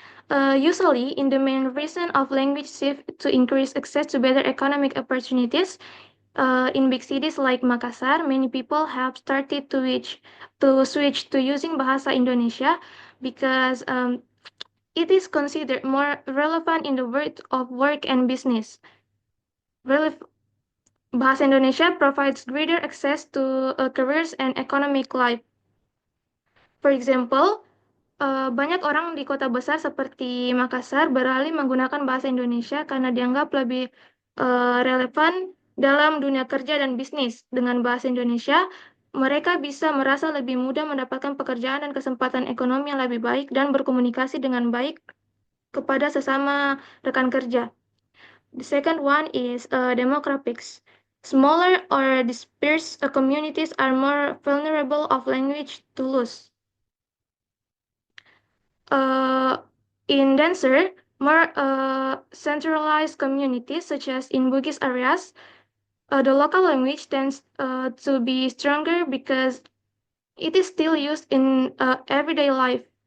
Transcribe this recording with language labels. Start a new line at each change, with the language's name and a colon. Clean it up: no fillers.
English: Usually, in the main reason of language shift to increase access to better economic opportunities, in big cities like Makassar, many people have started to switch to using Bahasa Indonesia because it is considered more relevant in the world of work and business. Bahasa Indonesia provides greater access to careers and economic life. For example,
Indonesian: banyak orang di kota besar seperti Makassar beralih menggunakan bahasa Indonesia karena dianggap lebih relevan dalam dunia kerja dan bisnis. Dengan bahasa Indonesia, mereka bisa merasa lebih mudah mendapatkan pekerjaan dan kesempatan ekonomi yang lebih baik dan berkomunikasi dengan baik kepada sesama rekan kerja.
English: The second one is demographics. Smaller or dispersed communities are more vulnerable of language to loss. In denser, more centralized communities, such as in Bugis areas, the local language tends to be stronger because it is still used in everyday life.